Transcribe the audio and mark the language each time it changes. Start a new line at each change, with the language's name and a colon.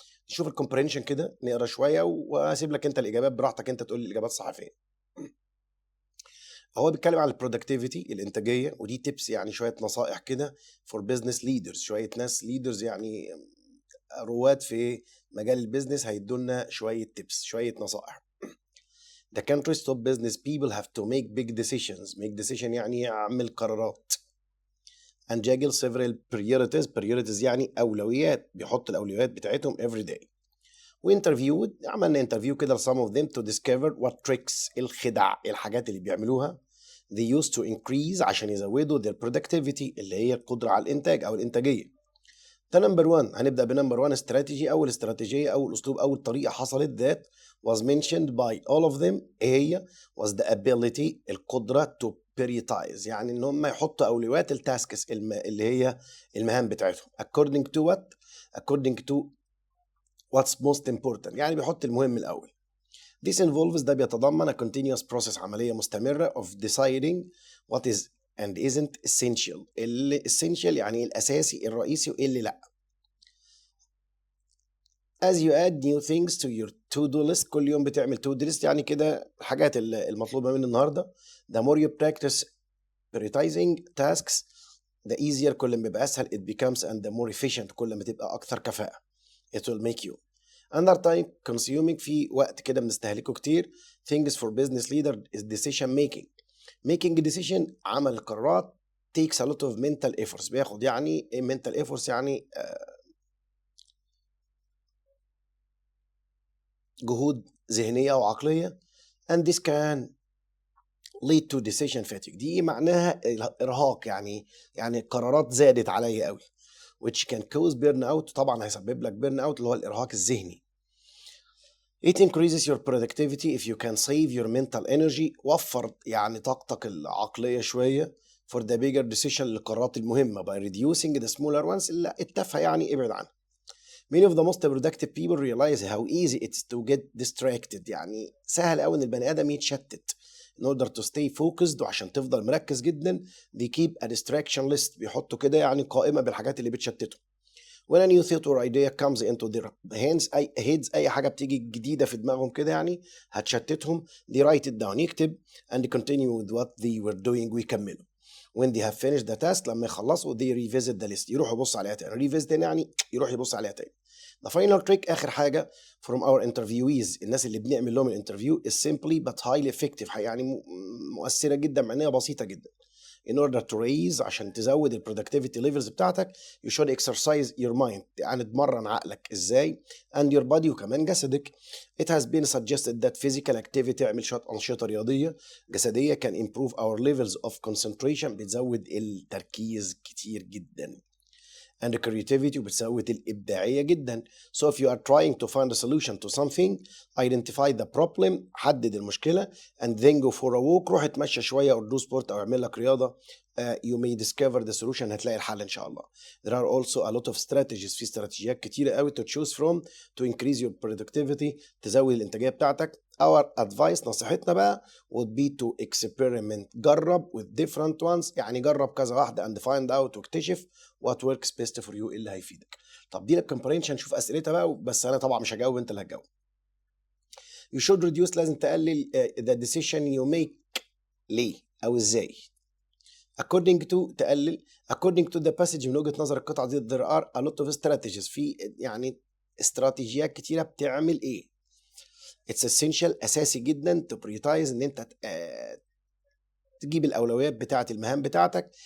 Arabic: نشوف الكومبريهنشن كده، نقرا شويه واسيب لك انت الاجابات براحتك، انت تقول لي الاجابات صح فين. هو بيتكلم على البرودكتيفيتي، الانتاجيه، ودي تيبس يعني شويه نصائح كده فور بزنس ليدرز، شويه ناس ليدرز يعني رواد في مجال البيزنس هيدولنا شويه تيبس، شويه نصائح.
English: The country's top business people have to make big decisions. make decision
Arabic: يعني يعمل قرارات.
English: And juggle several priorities.
Arabic: priorities يعني أولويات، بيحط الأولويات بتاعتهم
English: every day.
Arabic: وانترفيود، عملنا انترفيو كده
English: some of them to discover what tricks،
Arabic: الخدع، الحاجات اللي بيعملوها
English: they used to increase
Arabic: عشان يزودوا
English: their productivity
Arabic: اللي هي القدرة على الإنتاج أو الإنتاجية. ده نمبر 1. هنبدأ بنمبر 1 استراتيجي. أول استراتيجية، أول أسلوب، أول طريقة حصلت
English: that was mentioned by all of them
Arabic: هي
English: was the ability،
Arabic: القدرة
English: to prioritize،
Arabic: يعني إن هم يحطوا أولويات التاسكس اللي هي المهام بتاعتهم
English: according to what؟ according to what's most important،
Arabic: يعني بيحط المهم الأول.
English: This involves،
Arabic: ده بيتضمن
English: a continuous process،
Arabic: عملية مستمرة
English: of deciding what is and isn't essential.
Arabic: اللي essential يعني الأساسي الرئيسي وإيه اللي لأ.
English: As you add new things to your to-do list،
Arabic: كل يوم بتعمل
English: to-do list،
Arabic: يعني كده الحاجات المطلوبة مني النهاردة.
English: The more you practice prioritizing tasks the easier،
Arabic: كل ما بيبقى أسهل
English: it becomes، and the more efficient،
Arabic: كل ما تبقى أكثر كفاءة.
English: It will make you under time consuming،
Arabic: في وقت كده بنستهلكه كتير.
English: things for business leader is decision making. making decision،
Arabic: عمل القرارات
English: takes a lot of mental efforts،
Arabic: بياخد يعني ايه
English: mental efforts؟
Arabic: يعني جهود ذهنية أو عقلية.
English: and this can lead to decision fatigue،
Arabic: دي معناها الإرهاق، يعني القرارات زادت عليا قوي.
English: which can cause burn out،
Arabic: طبعا هيسبب لك
English: burn out
Arabic: اللي هو الإرهاق الذهني.
English: It increases your productivity if you can save your mental energy،
Arabic: وفر يعني طاقتك العقلية شوية
English: for the bigger decision،
Arabic: للقرارات المهمة
English: by reducing the smaller ones،
Arabic: اللي التافهة يعني ابعد عنها.
English: Many of the most productive people realize how easy it is to get distracted،
Arabic: يعني سهل قوي ان البني ادم يتشتت.
English: In order to stay focused،
Arabic: وعشان تفضل مركز جدا
English: they keep a distraction list،
Arabic: بيحطوا كده يعني قائمة بالحاجات اللي بتشتتهم.
English: when a new thought or idea comes into their heads،
Arabic: أي حاجة بتيجي جديدة في دماغهم كده يعني هتشتتهم.
English: they write it down،
Arabic: يكتب
English: and continue with what they were doing،
Arabic: ويكملوا.
English: when they have finished the task،
Arabic: لما يخلصوا
English: they revisit the list،
Arabic: يروح يبص عليها تاني. revisit يعني يروح يبص عليها تاني.
English: the final trick،
Arabic: آخر حاجة
English: from our interviewees،
Arabic: الناس اللي بنعمل لهم الانترفيو
English: is simply but highly effective،
Arabic: يعني مؤثرة جدا مع إنها بسيطة جدا.
English: in order to raise،
Arabic: عشان تزود ال
English: productivity levels
Arabic: بتاعتك
English: you should exercise your mind،
Arabic: يعني تمرن عقلك ازاي
English: and your body،
Arabic: وكمان جسدك.
English: it has been suggested that physical activity،
Arabic: اعمل شوية أنشطة رياضية جسدية
English: can improve our levels of concentration،
Arabic: بتزود التركيز كتير جدا
English: and creativity،
Arabic: وبتزود الإبداعية جدا.
English: so if you are trying to find a solution to something identify the problem،
Arabic: حدد المشكلة
English: and then go for a walk،
Arabic: روح اتمشى شوية
English: or do sport
Arabic: أو اعمل لك رياضة.
English: you may discover the solution،
Arabic: هتلاقي الحل إن شاء الله.
English: there are also a lot of strategies،
Arabic: في استراتيجيات كتيرة قوي
English: to choose from to increase your productivity،
Arabic: تزود الإنتاجية بتاعتك.
English: our advice،
Arabic: نصيحتنا بقى
English: would be to experiment،
Arabic: جرب
English: with different ones،
Arabic: يعني جرب كذا واحدة
English: and find out،
Arabic: واكتشف
English: what works best for you،
Arabic: اللي هيفيدك. طب دي الكومبرينشن، نشوف اسئلتها بقى، بس انا طبعا مش هجاوب، انت اللي هتجاوب.
English: you should reduce،
Arabic: لازم تقلل
English: the decision you make،
Arabic: ليه او ازاي.
English: according to،
Arabic: تقلل
English: according to the passage،
Arabic: من وجهة نظر القطعة دي
English: there are a lot of strategies،
Arabic: في يعني استراتيجيات كتيرة بتعمل ايه.
English: it's essential،
Arabic: اساسي جدا
English: to prioritize،
Arabic: ان انت تجيب الاولويات بتاعه المهام بتاعتك.